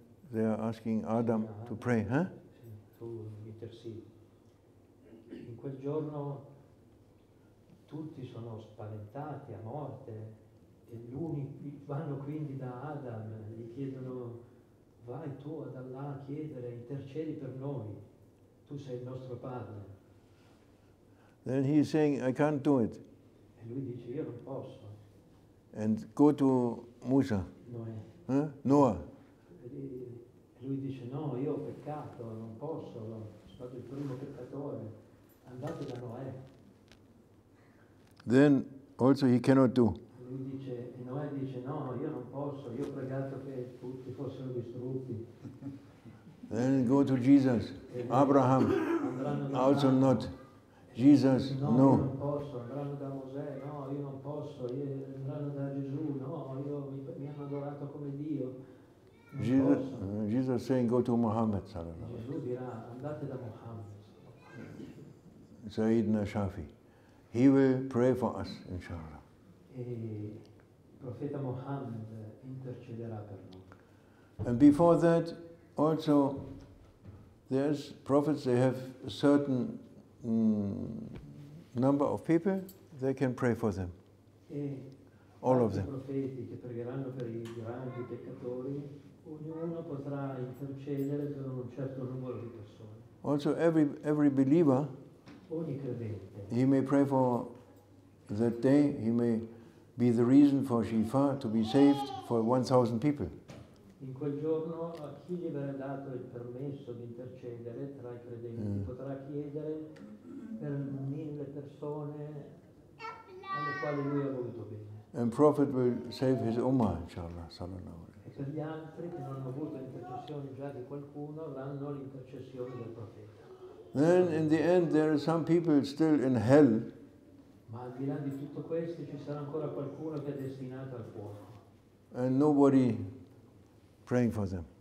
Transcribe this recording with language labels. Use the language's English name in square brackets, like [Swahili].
[English] They are asking Adam to pray, huh? [Italian] Tu intercedi. In quel giorno tutti sono spaventati a morte e vanno quindi da Adam, gli chiedono: vai tu ad Allah a chiedere, intercedi per noi, tu sei il nostro padre. [English] Then he is saying, I can't do it. [Italian] E lui dice: io non posso. [English] And go to Musa, [Italian] Noè. [English] Noah. [Italian] E lui dice: no, io ho peccato, non posso, sono stato il primo peccatore, andate da Noè. [English] Then also he cannot do. [Italian] E Noè dice: no, io non posso, io ho pregato che tutti fossero distrutti. [English] Then go to Jesus, Abraham, also not. Jesus, [Italian] no. Io [English] no. [Italian] non posso, andranno da Mosè, no, io non posso, andranno da Gesù, no, mi hanno adorato come Dio. [English] Jesus saying, go to Muhammad. [Italian] Gesù dirà: andate da Muhammad. [Arabic] Sayyidina Shafi. [English] He will pray for us, inshallah. [Italian] E il profeta Muhammad intercederà per noi. [English] And before that, also, there's prophets, they have a certain number of people, they can pray for them. [Italian] E [English] all of them. [Italian] I profeti che pregheranno per i grandi peccatori, ognuno potrà intercedere per un certo numero di persone. [English] Also, every believer, [Italian] ogni credente, [English] he may pray for that day, he may be the reason for Shifa to be saved for 1,000 people. [Italian] In quel giorno a chi gli verrà dato il permesso di intercedere tra i credenti potrà chiedere per 1.000 persone alle quali lui ha voluto bene. [English] And Prophet will save his ummah, inshallah, [Arabic] sallallahu alaihi. [Italian] E per gli altri che non hanno avuto intercessione già di qualcuno, avranno l'intercessione del profeta. [English] Then in the end there are some people still in hell. [Italian] Ma al di là di tutto questo ci sarà ancora qualcuno che è destinato al fuoco. [English] And nobody praying for them.